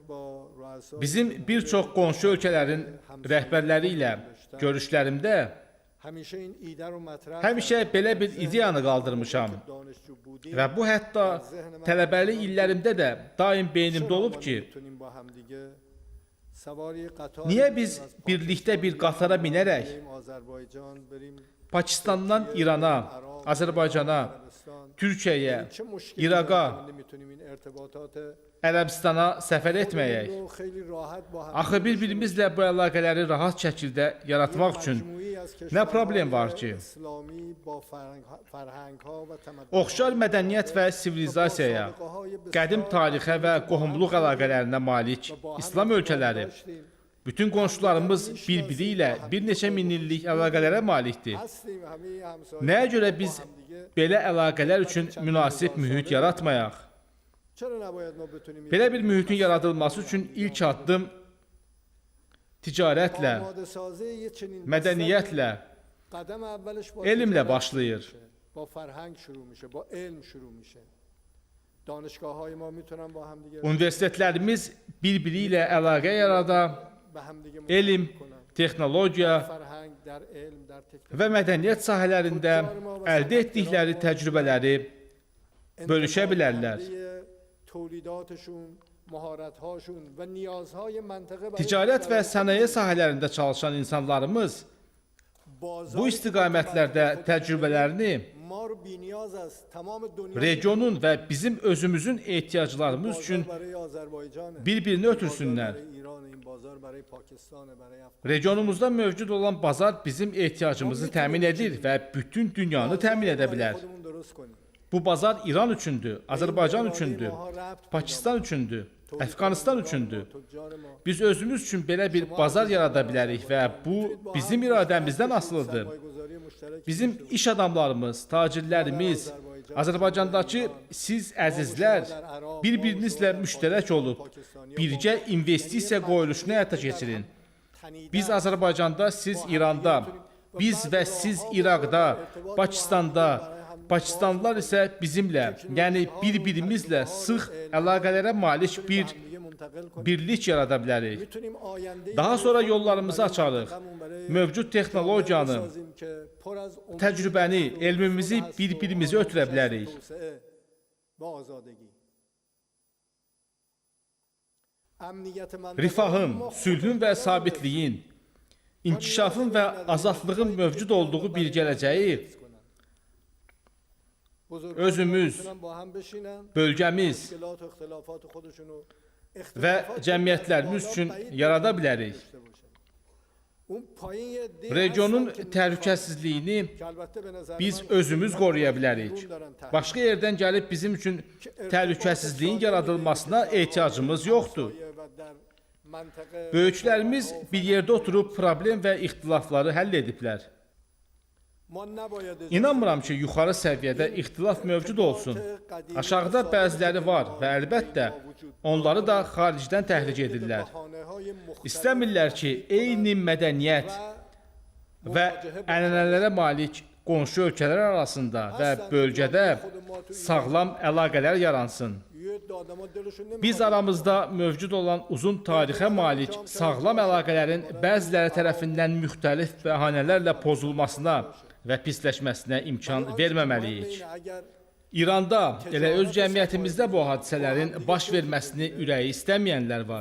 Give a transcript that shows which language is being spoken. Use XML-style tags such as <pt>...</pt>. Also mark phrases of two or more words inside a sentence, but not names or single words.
<az>Bizim bir çox qonşu ölkələrin rəhbərləri ilə görüşlərimdə</az> <fa>همیشه این ایده رو مطرح</fa> <az>Həmişə belə bir ideyanı qaldırmışam</az> <fa>دانشجو بودیم</fa> <az>və bu hətta tələbəlik illərimdə də daim beynimdə olub ki,</az> <fa>میتونیم با هم دیگه سواری قطار</fa> <az>niyə biz birlikdə bir qatara minərək</az> <fa>بریم آذربایجان بریم</fa> <az>Pakistandan İrana, Azərbaycana, Türkiyəyə,</az> <fa>چه مشکلی</fa> <az>İraqa,</az> <fa>داریم میتونیم این ارتباطات</fa> <az>Ərəbistana səfər etməyək.</az> <fa>رو خیلی راحت با هم</fa> <az>Axı bir-birimizlə bu əlaqələri rahat şəkildə yaratmaq üçün</az> <fa>مجموعی از</fa> <az>nə</az> <fa>کشورهای</fa> <az>problem var ki?</az> <fa>اسلامی با فرهنگ‌ها و تمدن</fa> <az>Oxşar mədəniyyət və sivilizasiyaya, qədim tarixə və qohumluq əlaqələrinə malik İslam ölkələri, bütün qonşularımız bir-biri ilə bir neçə min illik əlaqələrə malikdir.</az> <fa>هستیم همه همسایه</fa> <az>Nəyə görə biz</az> <fa>با هم دیگه</fa> <az>belə əlaqələr üçün münasib mühit yaratmayaq?</az> <fa>چرا نباید ما بتونیم</fa> <az>Belə bir mühitin yaradılması üçün ilk addım ticarətlə,</az> <fa>آماده سازی یه چنین</fa> <az>mədəniyyətlə,</az> <fa>قدم اولش با</fa> <az>elmlə</az> <fa>تجارت</fa> <az>başlayır.</az> <fa>شروع میشه. با فرهنگ شروع میشه با علم شروع میشه دانشگاه های ما میتونن با هم دیگه</fa> <az>Universitetlərimiz bir-biri ilə əlaqə yarada,</az> <fa>به هم دیگه</fa> <az>elm, texnologiya</az> <fa>فرهنگ در علم در تکنولوژی</fa> <az>və mədəniyyət sahələrində əldə etdikləri təcrübələri bölüşə bilərlər.</az> <fa>تولیداتشون مهارت‌هاشون و نیازهای منطقه برای</fa> <az>Ticarət və</az> <fa>تجارت</fa> <az>sənaye sahələrində çalışan insanlarımız</az> <fa>بازار</fa> <az>bu istiqamətlərdə təcrübələrini</az> <fa>ما رو بی‌نیاز است تمام دنیا</fa> <az>regionun və bizim özümüzün ehtiyaclarımız üçün</az> <fa>برای آذربایجان</fa> <az>bir-birini ötürsünlər.</az> <fa>برای ایران این بازار برای پاکستان برای</fa> <az>Regionumuzda mövcud olan bazar bizim ehtiyacımızı təmin edir və bütün dünyanı təmin edə bilər.</az> <fa>خودمون درست کنیم</fa> <az>Bu bazar İran üçündür, Azərbaycan üçündür, Pakistan üçündür, Əfqanistan üçündür.</az> <fa>تجار ما</fa> <az>Biz özümüz üçün belə bir bazar yarada bilərik və bu bizim iradəmizdən asılıdır.</az> <fa>سرمایه‌گذاری مشترک</fa> <az>Bizim iş adamlarımız, tacirlərimiz, Azərbaycandakı siz əzizlər bir-birinizlə müştərək olub, birgə investisiya qoyuluşunu həyata keçirin. Biz Azərbaycanda, siz İranda, biz və siz İraqda, Pakistanda, Pakistanlılar isə bizimlə, yəni bir-birimizlə sıx əlaqələrə malik bir</az> <fa>دیگه منتقل کنیم</fa> <az>birlik yarada bilərik.</az> <fa>میتونیم آینده</fa> <az>Daha sonra yollarımızı açarıq. Mövcud texnologiyanı,</az> <fa>بسازیم که پر از امید</fa> <az>təcrübəni, elmimizi bir-birimizə ötürə bilərik.</az> <fa>توسعه و آزادگی امنیت منطقه</fa> <az>Rifahın,</az> <fa>ما</fa> <az>sülhün və sabitliyin, inkişafın və azadlığın mövcud olduğu bir gələcəyi</az> <fa>بزرگان</fa> <az>özümüz,</az> <fa>میتونن با هم بشینن</fa> <az>bölgəmiz</az> <fa>مشکلات و اختلافات خودشونو</fa> <az>və cəmiyyətlərimiz üçün yarada bilərik.</az> <fa>اون پایین یه عده‌ای</fa> <az>Regionun</az> <fa>هستن که</fa> <az>təhlükəsizliyini</az> <fa>که البته به نظر</fa> <az>biz</az> <fa>من</fa> <az>özümüz qoruya bilərik.</az> <fa>قانون دارن تحت</fa> <az>Başqa yerdən gəlib bizim üçün təhlükəsizliyin yaradılmasına ehtiyacımız yoxdur.</az> <fa>و در منطقه</fa> <az>Böyüklərimiz bir yerdə oturub problem və ixtilafları həll ediblər.</az> <fa>ما نباید</fa> <az>İnanmıram ki, yuxarı səviyyədə ixtilaf mövcud olsun. Aşağıda bəziləri var və əlbəttə onları da xaricdən təhrik edirlər.</az> <fa>بهانه‌های مختلف</fa> <az>İstəmirlər ki, eyni mədəniyyət və ənənələrə malik qonşu ölkələr arasında və bölgədə sağlam əlaqələr yaransın.</az> <fa>یه عده آدم‌ها دلشون نمی‌خواد</fa> <az>Biz aramızda mövcud olan uzun tarixə malik sağlam əlaqələrin bəziləri tərəfindən müxtəlif bəhanələrlə pozulmasına və pisləşməsinə imkan verməməliyik.</az> <fa>اینه اگر</fa> <az>İranda, elə öz cəmiyyətimizdə bu hadisələrin baş verməsini ürəyi istəməyənlər var.</az>